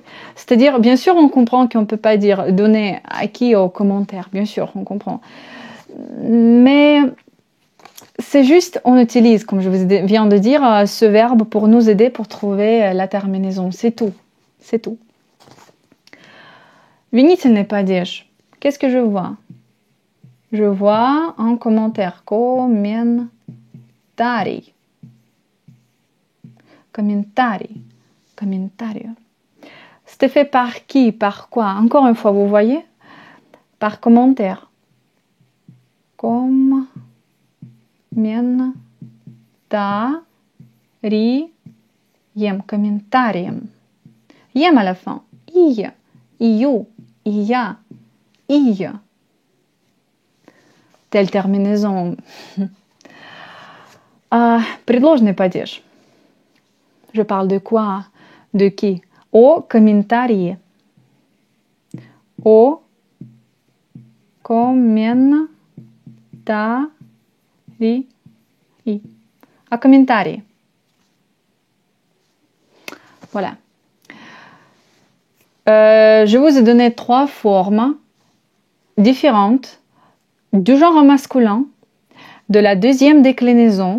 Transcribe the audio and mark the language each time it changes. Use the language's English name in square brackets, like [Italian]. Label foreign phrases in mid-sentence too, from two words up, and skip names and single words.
[French] C'est-à-dire, bien sûr, on comprend qu'on ne peut pas dire donner à qui au commentaire. Bien sûr, on comprend. Mais c'est juste, on utilise, comme je vous viens de dire, ce verbe pour nous aider pour trouver la terminaison. C'est tout. C'est tout. [Russian] Винительный падеж. [French] Qu'est-ce que je vois? Je vois un commentaire. [Russian] Комментарий. Комментарий. Комментарио. [French] C'était fait par qui? Par quoi? Encore une fois, vous voyez? Par commentaire. Комментарием. Ем à la fin. [Russian] И, ию, ия, ия. [French] Telle terminaison. [Russian] Предложный падеж. [French] Je parle de quoi? De qui? [Russian] О комментарии. О комментарии. À комментарии. [French] Voilà. Je vous ai donné 3 formes différentes du genre masculin, de la deuxième déclinaison.